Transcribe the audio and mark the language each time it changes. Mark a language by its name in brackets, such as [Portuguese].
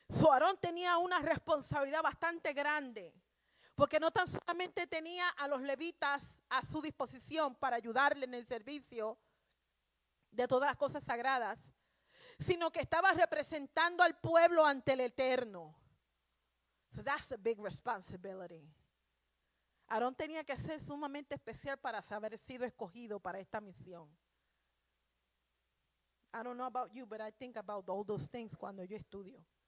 [Spanish] Aarón tenía una responsabilidad bastante grande, porque no tan solamente tenía a los levitas a su disposición para ayudarle en el servicio de todas las cosas sagradas, sino que estaba representando al pueblo ante el Eterno. [English] So that's a big responsibility. [Spanish] Aarón tenía que ser sumamente especial para haber sido escogido para esta misión. [English] I don't know about you, but I think about all those things [Spanish] cuando yo estudio.